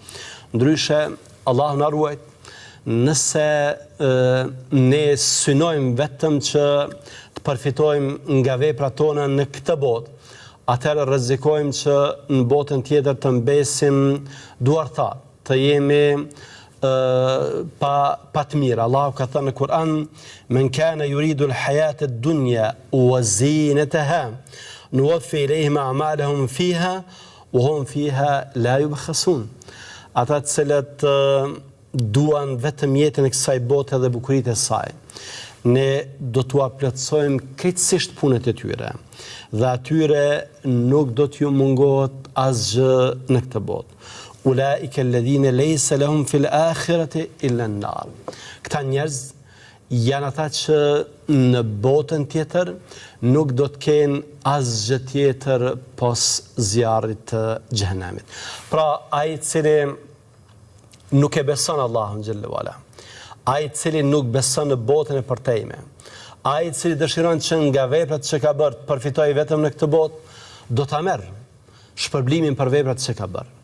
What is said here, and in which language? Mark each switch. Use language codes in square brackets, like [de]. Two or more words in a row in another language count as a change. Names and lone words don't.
[sq] Ndryshe, Allahu na ruaj, nëse ne synojmë vetëm që të përfitojmë nga veprat tona në këtë botë, atëherë rrezikojmë që në botën tjetër të mbesim duarthat, të jemi pa të mirë. Allahu ka thënë në Kur'an: [ar] "من كان يريد الحياة الدنيا وزينتها نوف إليهم أعمالهم فيها وهم فيها لا يبخسون." [sq] Ata të cilët duan vetëm jetën e kësaj bote dhe bukuritë e saj, ne do t'u plotësojmë krejtësisht punët e tyre dhe atyre nuk do t'ju mungohet asgjë në këtë botë. [ar] أولئك الذين ليس لهم في الآخرة إلا النار. [sq] Këta njerëz janë ata që në botën tjetër nuk do të kenë asgjë tjetër pos zjarrit të xhenemit. Pra ai i cili nuk e beson Allahun [ar] جل وعلا, [sq] ai i cili nuk beson në botën e përtejme, ai i cili dëshiron që nga veprat që ka bërë të përfitojë vetëm në këtë botë, do ta merr shpërblimin për veprat që ka bërë.